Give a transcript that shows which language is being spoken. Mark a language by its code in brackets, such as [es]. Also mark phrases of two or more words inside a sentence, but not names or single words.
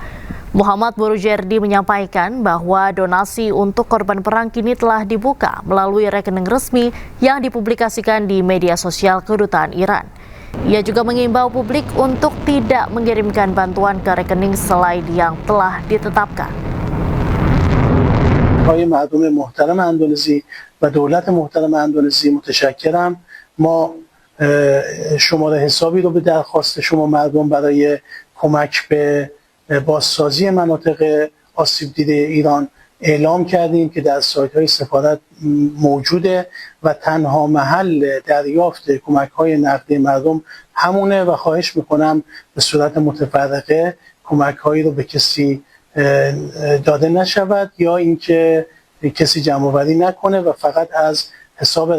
[id] Muhammad Boroujerdi menyampaikan bahwa donasi untuk korban perang kini telah dibuka melalui rekening resmi yang dipublikasikan di media sosial Kedutaan Iran. Ia juga mengimbau publik untuk tidak mengirimkan bantuan ke rekening selain yang telah ditetapkan. [fa] مردم محترم اندونزی و دولت محترم اندونزی متشکرم. ما شماره حسابی رو به درخواست شما مردم برای کمک به بازسازی مناطق آسیب دیده ایران اعلام کردیم که در سایت‌های سفارت موجوده و تنها محل دریافت کمک‌های نقدی مردم همونه و خواهش می‌کنم به صورت متفرقه کمک‌هایی رو به کسی داده نشود یا اینکه کسی جمع‌آوری نکنه و فقط از حساب